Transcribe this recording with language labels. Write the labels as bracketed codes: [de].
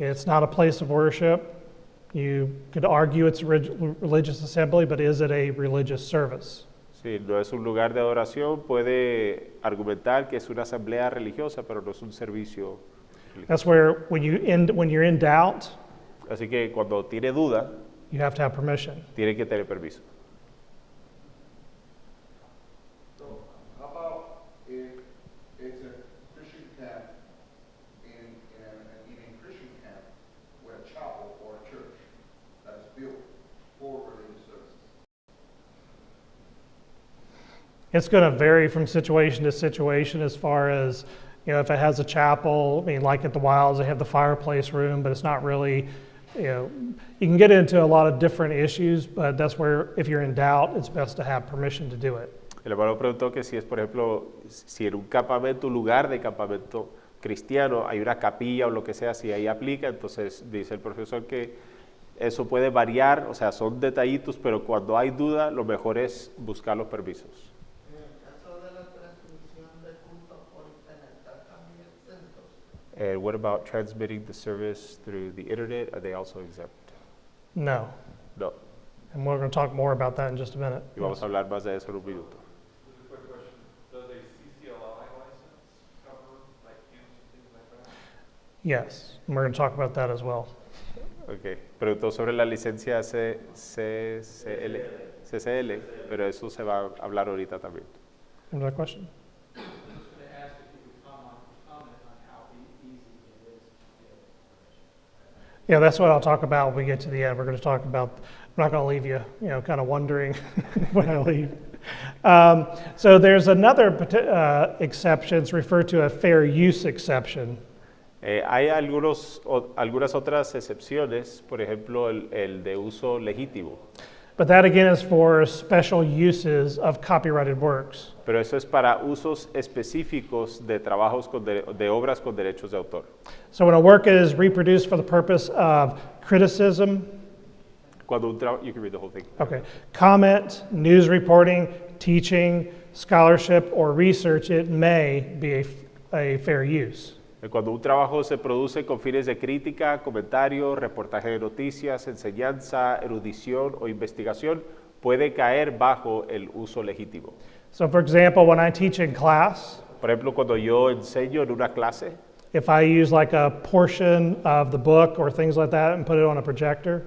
[en] It's not a place of worship. You could argue it's a religious assembly, but is it a religious service? [es] Sí, no es un lugar de adoración, puede argumentar que es una asamblea religiosa, pero no es un servicio religioso. [en] That's where when you're in doubt, [es] Así que cuando tiene duda, [en] you have to have permission. [es] tiene que tener permiso. [en] So, how about if it's a Christian camp in a Christian camp with a chapel or a church that is built for religious services? It's going to vary from situation to situation as far as, if it has a chapel, I mean, like at the Wilds, they have the fireplace room, but it's not really, you can get into a lot of different issues, but that's where, if you're in doubt, it's best to have permission to do it. [es] El hermano preguntó que si es, por ejemplo, si en un campamento, un lugar de campamento cristiano, hay una capilla o lo que sea, si ahí aplica, entonces dice el profesor que eso puede variar, o sea, son detallitos, pero cuando hay duda, lo mejor es buscar los permisos. En el caso de la transmisión de culto por internet, ¿están también exentos? [en] And what about transmitting the service through the internet? Are they also exempt? No. [es] No. [en] And we're going to talk more about that in just a minute. [es] Y vamos a hablar más de eso en un minuto. [en] Just a quick question. Does a CCLI license cover like camps and things like that? Yes, and we're going to talk about that as well. Ok. [es] Preguntó sobre la licencia CCL, pero eso se va a hablar ahorita también. [en] Another question? I was just going to ask if you could comment on how easy it is to get permission. Yeah, that's what I'll talk about when we get to the end. We're going to talk about, I'm not going to leave you, kind of wondering when I leave. So there's another exception, it's referred to a fair use exception. [es] Hay algunas otras excepciones, por ejemplo, el de uso legítimo. [en] But that again is for special uses of copyrighted works. [es] Pero eso es para usos específicos de trabajos de obras con derechos de autor. [en] So when a work is reproduced for the purpose of criticism, [es] Cuando [en] you can read the whole thing. okay, comment, news reporting, teaching, scholarship, or research, it may be a fair use. [es] Cuando un trabajo se produce con fines de crítica, comentario, reportaje de noticias, enseñanza, erudición o investigación, puede caer bajo el uso legítimo. [en] So for example, when I teach in class, [es] Por ejemplo, cuando yo enseño en una clase, [en] if I use like a portion of the book or things like that and put it on a projector,